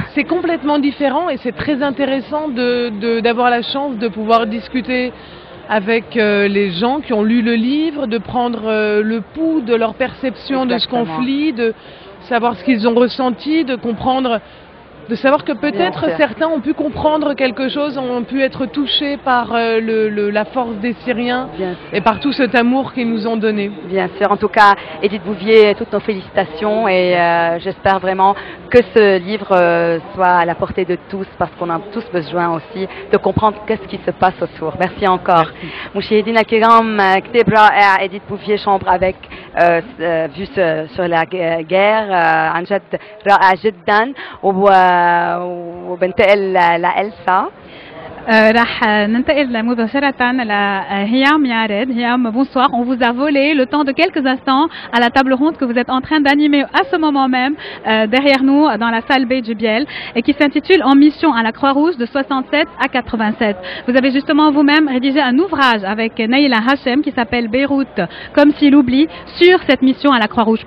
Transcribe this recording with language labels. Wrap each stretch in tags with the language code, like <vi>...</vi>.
<fr>C'est complètement différent et c'est très intéressant d'avoir la chance de pouvoir discuter avec les gens qui ont lu le livre, de prendre le pouls de leur perception de ce conflit, de savoir ce qu'ils ont ressenti, de comprendre, de savoir que peut-être certains ont pu comprendre quelque chose, ont pu être touchés par la force des Syriens et par tout cet amour qu'ils nous ont donné. Bien sûr, en tout cas, Edith Bouvier, toutes nos félicitations et j'espère vraiment que ce livre soit à la portée de tous parce qu'on a tous besoin aussi de comprendre qu'est-ce qui se passe autour. Merci encore.</fr> <ar>مشاهدينا الكرام كتاب رائع إديث بوفيه شامبر avec vue sur la guerre عن جد رائع جدا وبنتقل لإلسا. راح ننتقل مباشرة لهيام يارد.</ar> <fr>Hiam, bonsoir. On vous a volé le temps de quelques instants à la table ronde que vous êtes en train d'animer à ce moment même derrière nous dans la salle B du Biel et qui s'intitule En mission à la Croix-Rouge de 67 à 87. Vous avez justement vous-même rédigé un ouvrage avec Naïla Hachem qui s'appelle Beyrouth comme s'il oublie sur cette mission à la Croix-Rouge.</fr>